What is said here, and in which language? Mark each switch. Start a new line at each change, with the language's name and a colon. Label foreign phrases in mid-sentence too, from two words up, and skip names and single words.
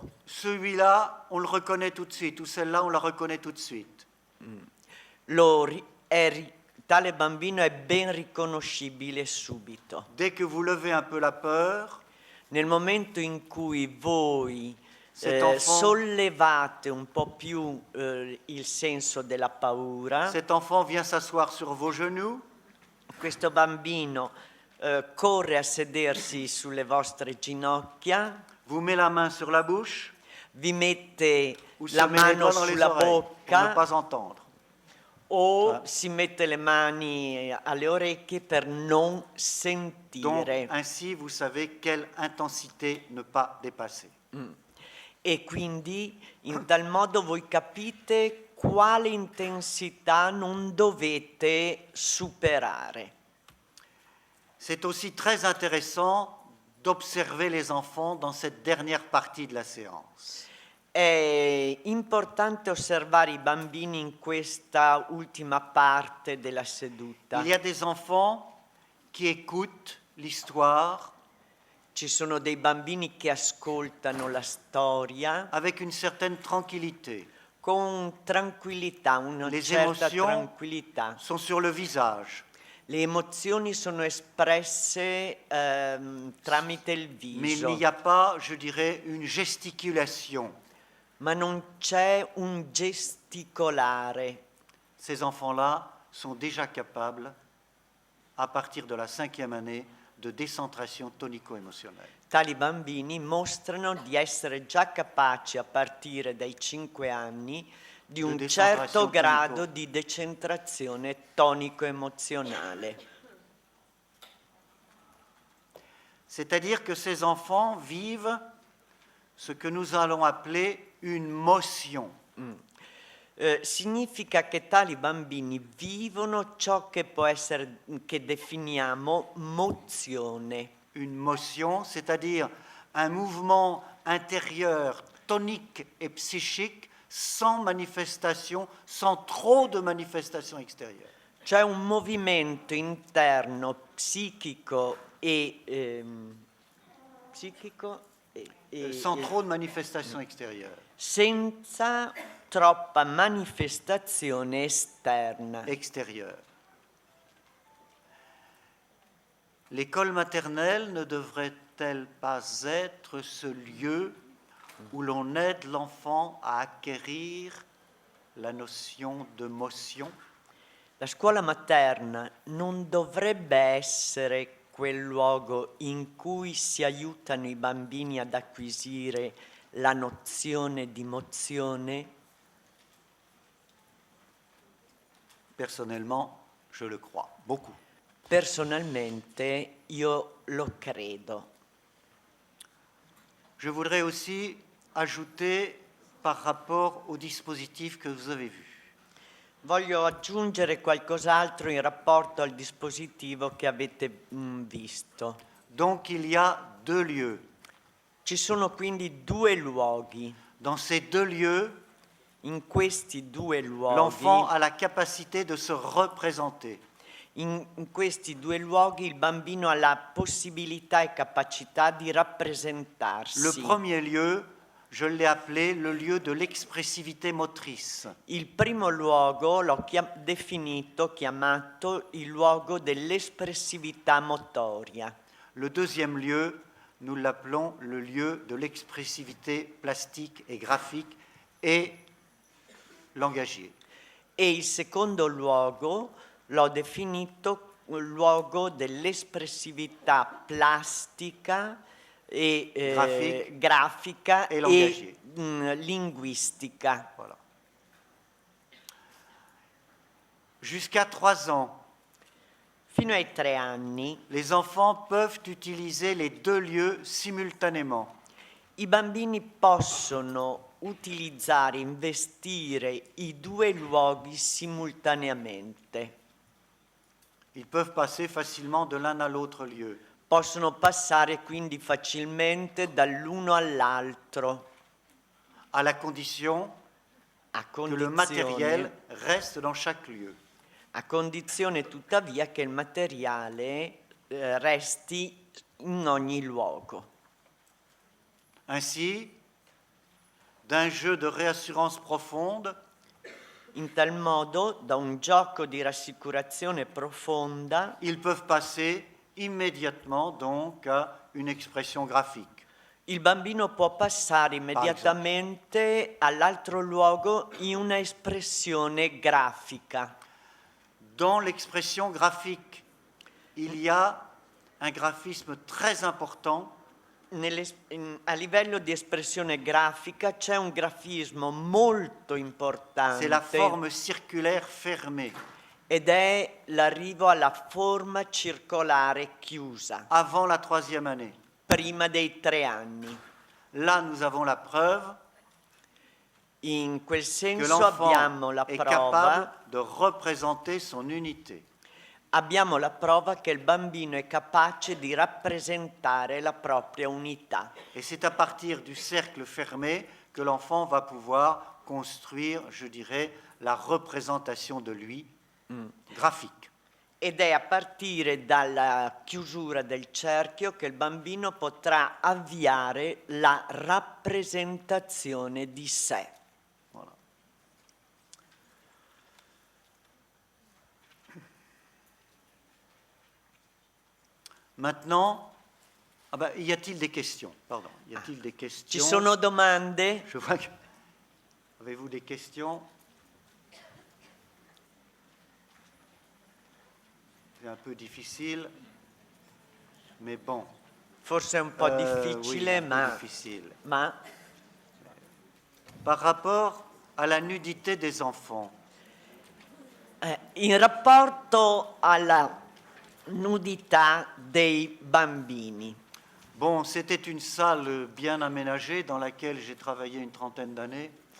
French: Celui-là, on le reconnaît tout de suite, ou celle-là, on la reconnaît tout de suite.
Italian: Tale bambino è ben riconoscibile subito.
French: Dès que vous levez un peu la peur,
Italian: Nel momento in cui voi
French: Cet enfant-
Italian: sollevate un po' più il senso della paura,
French: cet enfant vient s'asseoir sur vos genoux,
Italian: questo bambino corre a sedersi sulle vostre ginocchia,
French: vous met la main sur la bouche,
Italian: vi mette
French: ou se
Italian: la
French: met les
Italian: mano
French: doigts dans les
Italian: sulla
French: oreilles pour ne
Italian: bocca
French: pas entendre.
Italian: o si mette le mani alle orecchie per non
French: Donc,
Italian: sentire.
French: ainsi, vous savez quelle intensité ne pas dépasser.
Italian: E quindi in tal modo voi capite quale intensità non dovete superare.
French: C'est aussi très intéressant d'observer les enfants dans cette dernière partie de la séance.
Italian: È importante osservare i bambini in questa ultima parte della seduta.
French: Il y a des enfants qui écoutent l'histoire
Italian: Ci sono dei bambini che ascoltano la storia
French: avec une certaine tranquillité.
Italian: con tranquillità, una
French: Les
Italian: certa
French: émotions
Italian: tranquillità.
French: sont sur le visage,
Italian: Le emozioni sono espresse tramite il
French: mais il
Italian: viso,
French: n'y a pas, je dirais, une gesticulation.
Italian: ma non c'è un gesticolare.
French: Ces enfants-là sont déjà capables, à partir de la 5e année, de décentration tonico-émotionnelle.
Italian: Tali bambini mostrano di essere già capaci a partire dai 5 anni di un certo grado di decentrazione tonico-emozionale.
French: C'est-à-dire que ces enfants vivent ce que nous allons appeler une motion.
Italian: Significa che tali bambini vivono ciò che può essere, che definiamo mozione.
French: Une motion, c'est-à-dire un mouvement intérieur tonique et psychique sans manifestation, sans trop de manifestation extérieure.
Italian: C'è un movimento interno psichico e
French: Sans trop de manifestation extérieure.
Italian: senza troppa manifestazione esterna.
French: Extérieure. L'école maternelle ne devrait-elle pas être ce lieu où l'on aide l'enfant à acquérir la notion de motion?
Italian: La scuola materna non dovrebbe essere quel luogo in cui si aiutano i bambini ad acquisire la nozione di mozione?
French: Personnellement, je le crois beaucoup.
Italian: Personalmente io lo credo.
French: Je voudrais aussi ajouter par rapport au dispositif que vous avez vu.
Italian: Voglio aggiungere qualcos'altro in rapporto al dispositivo che avete visto.
French: Donc il y a deux lieux.
Italian: Ci sono quindi due luoghi.
French: Dans ces deux lieux,
Italian: In questi due luoghi,
French: l'enfant a la capacité de se représenter.
Italian: in questi due luoghi il bambino ha la possibilità e capacità di rappresentarsi.
French: Le premier lieu, je l'ai appelé le lieu de l'expressivité motrice.
Italian: Il primo luogo l'ho chiamato il luogo dell'espressività motoria.
French: Le deuxième lieu, nous l'appelons le lieu de l'expressivité plastique et graphique et langagier.
Italian: E il secondo luogo l'ho definito il luogo dell'espressività plastica e grafica
French: e langagier.
Italian: Linguistica.
French: Voilà. Jusqu'à 3 ans,
Italian: Fino ai 3 anni
French: les enfants peuvent utiliser les deux lieux simultanément.
Italian: i bambini possono utilizzare, investire i due luoghi simultaneamente.
French: Ils peuvent passer facilement de l'un à l'autre lieu.
Italian: Possono passare quindi facilmente dall'uno all'altro,
French: à la condition
Italian: a
French: que le matériel reste dans chaque lieu.
Italian: condizione tuttavia che il materiale resti in ogni luogo.
French: Ainsi, d'un jeu de réassurance profonde,
Italian: In tal modo, da un gioco di rassicurazione profonda,
French: ils peuvent passer immédiatement donc à une expression graphique.
Italian: il bambino può passare immediatamente all'altro luogo in una espressione grafica.
French: Dans l'expression graphique, il y a un graphisme très important
Italian: A livello di espressione grafica c'è un grafismo molto importante.
French: c'est la forme circulaire fermée.
Italian: Ed è l'arrivo alla forma circolare chiusa,
French: Avant la 3e année.
Italian: prima dei 3 anni.
French: là nous avons la preuve
Italian: In quel
French: que
Italian: senso abbiamo la
French: l'enfant est
Italian: prova,
French: capable de représenter son unité.
Italian: abbiamo la prova che il bambino è capace di rappresentare la propria unità.
French: Et c'est à partir du cercle fermé que l'enfant va pouvoir construire, je dirais, la représentation de lui graphique.
Italian: Ed è a partire dalla chiusura del cerchio che il bambino potrà avviare la rappresentazione di sé.
French: Voilà. Maintenant, y a-t-il des questions? Pardon, y a-t-il des
Italian: Ci
French: questions?
Italian: sono domande?
French: Je vois que... Avez-vous des questions? C'est un peu difficile, mais bon.
Italian: Forse è un po'
French: Oui,
Italian: difficile,
French: un peu
Italian: ma,
French: difficile.
Italian: ma
French: Par rapport à la nudité des enfants,
Italian: in rapporto alla nudità dei bambini.
French: bon, c'était une salle bien aménagée dans laquelle j'ai travaillé une trentaine d'années.